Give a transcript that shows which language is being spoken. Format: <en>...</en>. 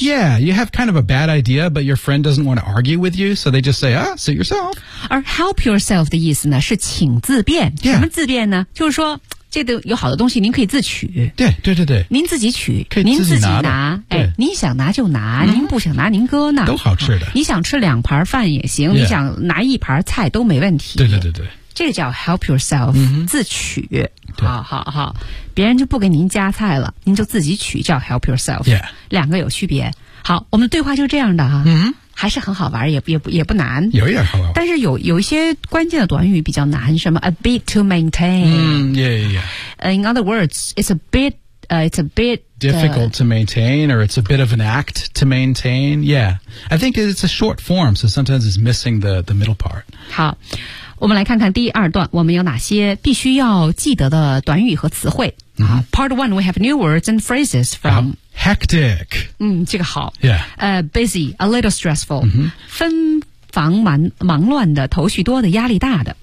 <en>Yeah, you have kind of a bad idea But your friend doesn't want to argue with you So they just say, suit yourself</en> <zh>而 help yourself 的意思呢是请自便、</zh> <en>yeah.</en> <zh>什么自便呢就是说这个有好的东西您可以自取对对对对您自己取可以自己拿您自己拿哎，您想拿就拿、您不想拿您搁那都好吃的、你想吃两盘饭也行、你想拿一盘菜都没问题对对对对这个叫</zh> <en>help yourself,、</en> <zh>自取。好好好。别人就不给您加菜了您就自己取叫</zh> <en>help yourself、 yeah.。</en> <zh>两个有区别。好我们的对话就这样的哈、还是很好玩也不难。有一点好玩。但是有一些关键的短语比较难什么</zh> <en>a bit to maintain。 In other words, it's a bit difficult to maintain, or it's a bit of an act to maintain. Yeah. I think it's a short form, so sometimes it's missing the middle part.</en> <zh>好。我们来看看第二段我们有哪些必须要记得的短语和词汇。</zh> <en>Part one, we have new words and phrases from hectic.</en> <zh>这个好。</zh> <en>Yeah. Busy, a little stressful.</en> <zh>纷繁忙乱的头绪多的压力大的。</zh>